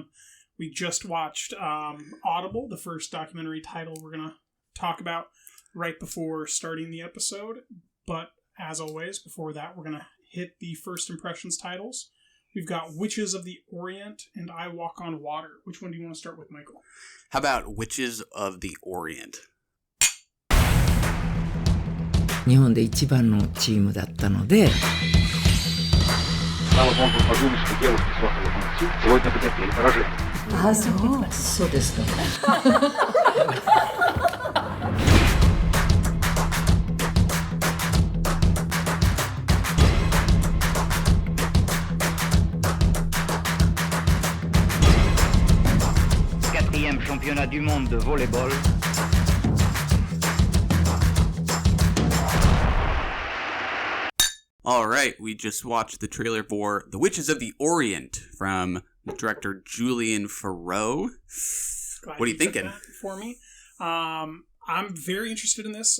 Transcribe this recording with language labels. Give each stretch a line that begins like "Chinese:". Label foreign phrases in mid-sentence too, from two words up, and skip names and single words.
English: We just watched Audible, the first documentary title we're going to talk about right before starting the episode. But as always, before that, we're going to hit the first impressions titles. We've got Witches of the Orient and I Walk on Water. Which one do you want to start with, Michael? How about Witches of the Orient?
Japanese: 日本で一番のチームだったので そうですか
French: 4e championnat du monde de volleyball.
English: All right, we just watched the trailer for The Witches of the Orient from director Julian Farreau. What are you thinking? For me, I'm very interested in this.